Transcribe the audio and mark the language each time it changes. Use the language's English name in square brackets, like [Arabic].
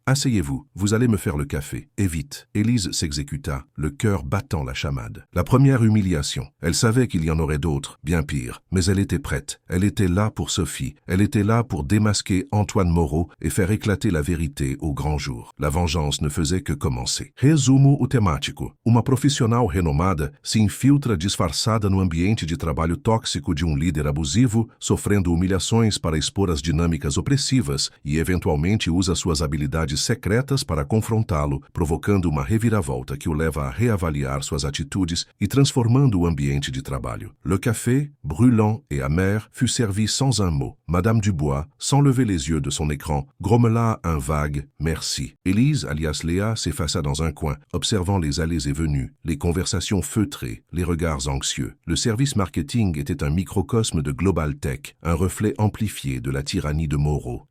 [French] Asseyez-vous, vous allez me faire le café. Et vite. » Élise s'exécuta, le cœur battant la chamade. La première humiliation. Elle savait qu'il y en aurait d'autres, bien pires, mais elle était prête. Elle était là pour Sophie. Elle était là pour démasquer Antoine Moreau et faire éclater la vérité au grand jour. La vengeance ne faisait que commencer. [Portuguese] Resumo o temático. Uma profissional renomada se infiltra disfarçada no ambiente de trabalho tóxico de líder abusivo, sofrendo humilhações para expor as dinâmicas opressivas e eventualmente usa suas habilidades secretas para confrontá-lo, provocando uma reviravolta que o leva a reavaliar suas atitudes e transformando o ambiente de trabalho. [French] Le café, brûlant et amer, fut servi sans un mot. Madame Dubois, sans lever les yeux de son écran, grommela un vague « merci ». Élise, alias Léa, s'effaça dans un coin, observant les allées et venues, les conversations feutrées, les regards anxieux. Le service marketing était un microcosme de Global Tech, un reflet amplifié de la tyrannie de Moreau.